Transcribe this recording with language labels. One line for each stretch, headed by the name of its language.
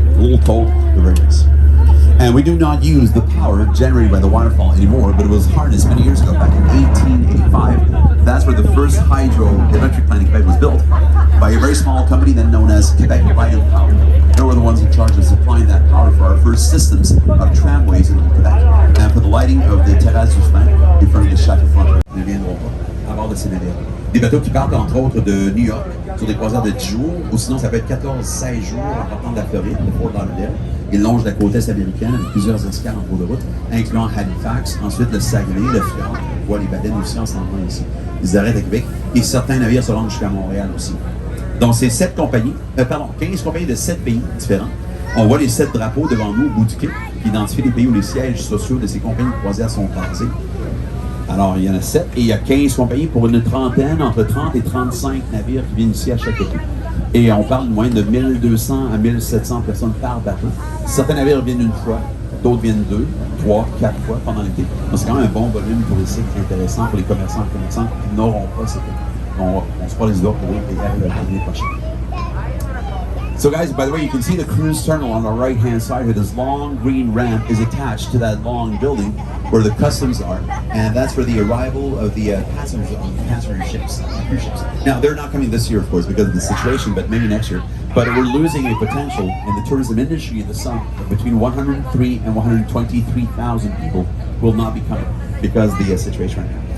English: A little cold, but very nice. And we do not use the power generated by the waterfall anymore, but it was harnessed many years ago, back in 1885. That's where the first hydroelectric plant in Quebec was built by a very small company then known as Quebec Light and Power. They were the ones in charge of supplying that power for our first systems of tramways in Quebec and for the lighting of the terrasse du chemin in front of the château frontière.
French: Ils ne viendront pas à bord de ces navires. Des bateaux qui partent entre autres de New York sur des croisières de 10 jours, ou sinon ça peut être 14-16 jours en partant de la Floride, de Fort Lauderdale. Ils longent la côte est américaine avec plusieurs escales en cours de route, incluant Halifax, ensuite le Saguenay, le Fjord, on voit les baleines aussi en s'en venant ici. Ils arrêtent à Québec et certains navires se rendent jusqu'à Montréal aussi. Donc c'est 15 compagnies de 7 pays différents. On voit les 7 drapeaux devant nous au bout du quai qui identifient les pays où les sièges sociaux de ces compagnies de croisière sont basés. Alors, il y en a 7 et il y a 15 compagnies pour une trentaine, entre 30 et 35 navires qui viennent ici à chaque été. Et on parle de moyenne de 1200 à 1700 personnes par bateau. Certains navires viennent une fois, d'autres viennent 2, 3, 4 fois pendant l'été. Donc, c'est quand même un bon volume touristique intéressant pour les commerçants et commerçantes qui n'auront pas cet été. On se croit les doigts pour eux et l'année prochaine.
English: So guys, by the way, you can see the cruise terminal on the right-hand side here. This long green ramp is attached to that long building where the customs are, and that's for the arrival of the passenger ships, cruise ships. Now, they're not coming this year, of course, because of the situation, but maybe next year. But we're losing a potential in the tourism industry in the summer of between 103 and 123,000 people will not be coming because of the situation right now.